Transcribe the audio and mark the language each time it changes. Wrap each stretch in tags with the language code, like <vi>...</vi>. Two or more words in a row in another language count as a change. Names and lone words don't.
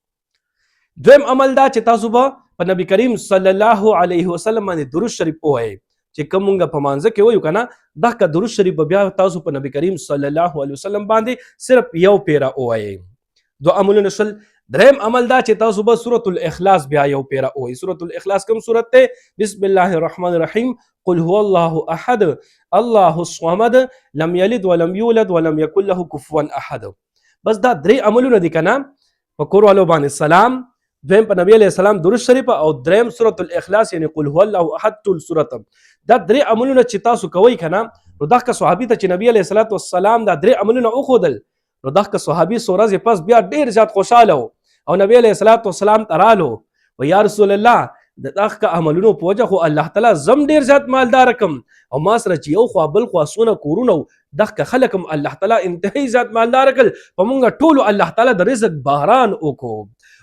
<ps>دویم عمل دا چې تاسو به په نبی کریم</ps> <ar>صلی الله علیه وسلم</ar> <ps>باندې درود شریف ووایئ. چې کوم مونږ په مانځه کې وایو که نه، دغه درود شریف به بیا تاسو په نبی کریم</ps> <ar>صلی الله علیه وسلم</ar> <ps>باندې صرف یو پیره ووایئ. 2 عملونه شول. دریم عمل دا چې تاسو به</ps> <ar>سورة الاخلاص</ar> <ps>بیا یو پیره ووایئ.</ps> <ar>سورة الاخلاص</ar> <ps>کوم سورت دی؟</ps> <ar>بسم الله الرحمن الرحیم، قل هو الله احد الله الصمد لم یلد ولم یولد ولم یکن له کفوا احد.</ar> <ps>بس دا 3 عملونه دي که نه، په کور والو باندې سلام، دویم په نبی</ps> <ar>علیه السلام</ar> <ps>درود شریف، او دریم</ps> <ar>سورة الاخلاص</ar> <ps>یعنی</ps> <ar>قل هو الله احد</ar> <ps>ټول سورت. دا 3 عملونه چې تاسو کوئ که نه، نو دغه صحابي ته چې نبی</ps> <ar>علیه الصلاة والسلام</ar> <ps>دا 3 عملونه وښودل، نو دغه صحابي څو ورځې پس بیا ډېر زیات خوشحاله و او نبی</ps> <ar>علیه الصلاة والسلام</ar> <ps>ته رالو و</ps> <ar>یا رسول الله</ar> <ps>د دغه عملونو په وجه خو الله تعالی زم ډېر زیات مالدار کم، او ما سره چې یو خوا بل خوا څونه کورونه و، دغه خلک هم الله تعالی انتهایی زیات مالدار کړل، په موږ ټولو الله تعالی د رزق باران وکړو.</ps>